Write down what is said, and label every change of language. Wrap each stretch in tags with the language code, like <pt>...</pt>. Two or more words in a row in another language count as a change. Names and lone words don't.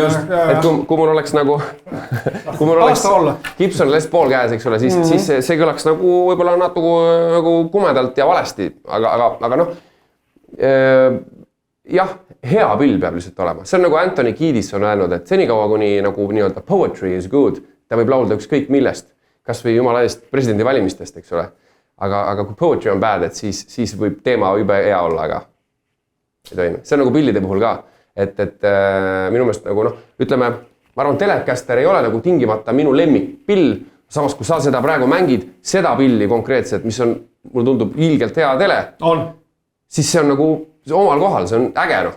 <et>Just, et kui mul oleks nagu, kui mul oleks Gibson Les Paul käes, eks ole, siis see kõlaks nagu võib-olla nagu kumedalt ja valesti, aga jah, hea pill peab lihtsalt olema. See on nagu Anthony Kiedis on öelnud, et senikaua kuni nagu nii-öelda</et> <en>poetry is good,</en> <et>ta võib laulda ükskõik millest. kas või jumala eest presidendi valimistest, eks ole. Aga kui poetry on bad, et siis võib teema jube hea olla, aga ei toimi. See on nagu pillide puhul ka, et minu meelest nagu noh, ütleme, ma arvan, Telecaster ei ole nagu tingimata minu lemmikpill, samas kui sa seda praegu mängid, seda pilli konkreetselt, mis on, mulle tundub ilgelt hea tele, siis see on nagu omal kohal, see on äge noh.</et>